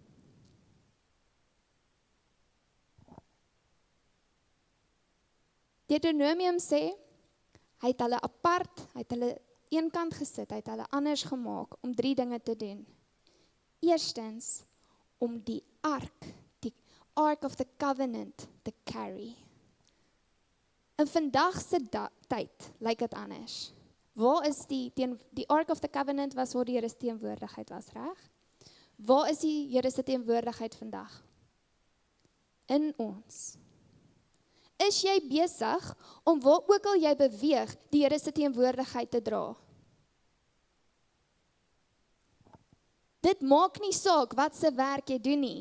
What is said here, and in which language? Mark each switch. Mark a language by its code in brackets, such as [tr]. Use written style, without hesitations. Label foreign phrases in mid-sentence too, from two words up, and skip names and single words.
[af] Deuteronomium sê, hy het hulle apart, hy het hulle een kant gesit, hy het hulle anders gemaak om 3 dinge te doen. Eerstens, om die [en] ark of the covenant [af] te carry. In vandag se tyd lyk dit anders. Waar is die [en] ark of the covenant [af] was waar die Here se teenwoordigheid was, reg? Waar is die Here se teenwoordigheid vandag? In ons. Is jy besig om waar ook al jy beweeg, die Here se teenwoordigheid te dra? Dit maak nie saak wat se werk jy doen nie.